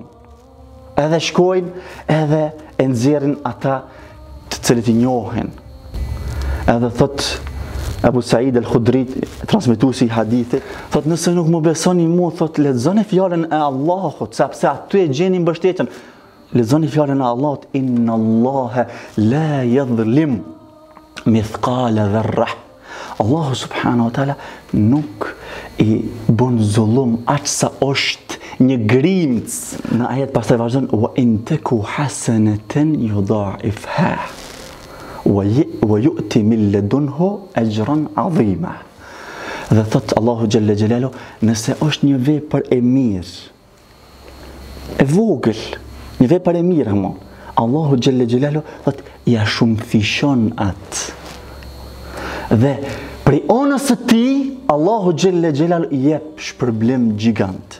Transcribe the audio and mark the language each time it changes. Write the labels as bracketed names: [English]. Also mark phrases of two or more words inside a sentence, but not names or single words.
[Albanian] Edhe shkojnë edhe e nxjerrin ata të cilët i njohin. Edhe thot Ebu Said el-Khudri, transmetuesi i hadithit, thot nëse nuk më besoni mua, thot lexoni fjalën e Allahut, sepse aty e gjeni mbështetjen. Lexoni fjalën e Allahut: [Arabic] إن الله لا يظلم مثقال ذرة. [Albanian] Allahu [Arabic] سبحانه وتعالى [Albanian] nuk i bën zullum aq sa është një grimc. Në ajet pastaj vazhdon: [Arabic] وإن تك حسنة يضاعفها ويؤت من لدنه أجرا عظيما. [Albanian] Dhe thot Allahu [Arabic] جل جلاله, [Albanian] nëse është një vepër e mirë, e vogël, një vepër e mirë mo. Allahu [Arabic] جل جلاله [Albanian] thot, ja shumëfishon atë. Dhe prej onës të ti, Allahu [Arabic] جل جلاله [Albanian] i jep shpërblim gjigant.